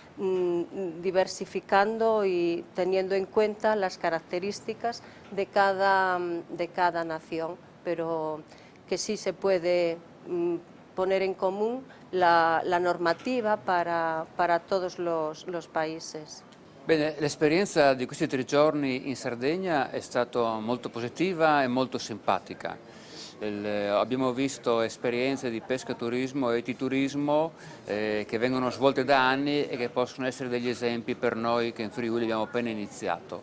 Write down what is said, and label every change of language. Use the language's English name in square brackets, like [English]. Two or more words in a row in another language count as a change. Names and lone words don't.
[Spanish] diversificando y teniendo en cuenta las características de cada nación, pero que sí se puede poner en común la normativa para todos los países. [Italian] Bene, l'esperienza di questi 3 giorni in Sardegna è stata molto positiva e molto simpatica. Abbiamo visto esperienze di pescaturismo e ititurismo che vengono svolte da anni e che possono essere degli esempi per noi che in Friuli abbiamo appena iniziato.